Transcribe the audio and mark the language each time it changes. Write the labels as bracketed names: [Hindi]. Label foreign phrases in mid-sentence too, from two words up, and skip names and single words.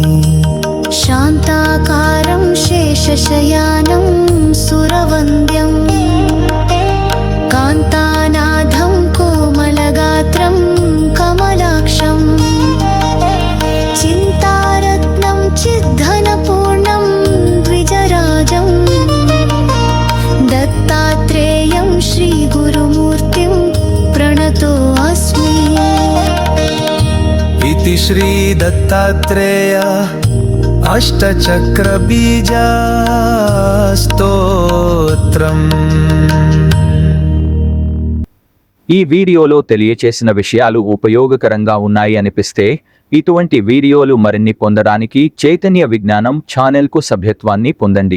[Sanskrit] शान्ताकारं शेषशयानं सुरवन्द्यं कान्तानाथं कोमलगात्रं कमलाक्षं चिन्तारत्नं चिद्धनपूर्णं द्विजराजं दत्तात्रेयं श्रीगुरुमूर्तिं प्रणतोऽस्मि. इति श्री दत्तात्रेय अष्टचक्रबीजा స్తోత్రం. [Telugu] ఈ వీడియోలో తెలియచేసిన విషయాలు ఉపయోగకరంగా ఉన్నాయి అనిపిస్తే ఇటువంటి వీడియోలు మరిన్ని పొందడానికి చైతన్య విజ్ఞానం ఛానల్కు సభ్యత్వాన్ని పొందండి.